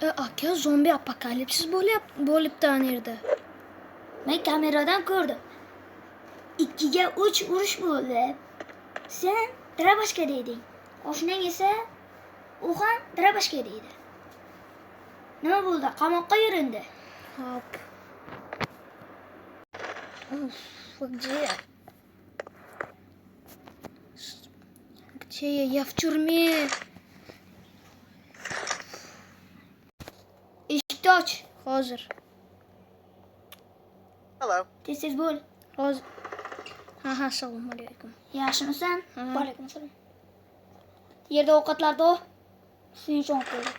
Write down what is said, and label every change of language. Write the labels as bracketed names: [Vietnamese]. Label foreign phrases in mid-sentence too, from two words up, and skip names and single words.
[Uzbek] Aka, zombi apokalipsis bo'libdi ana yerda. Men kameradan ko'rdim. 2ga 3 urush bo'ldi. Sen Dravashka deding. Oshnang esa u ham Dravashka deydi. Nima bo'ldi? Qamoqqa yurindi. Hop. [Russian] Где? Где я? Я в тюрьме. [Uzbek] Eshikni och. Hozir. Hello. Tez bo'l. Hozir. Aha, assalomu alaykum. Yaxshimisan? Va alaykum assalom. Yerda ovqatlarni sen uchun olib qo'ydik.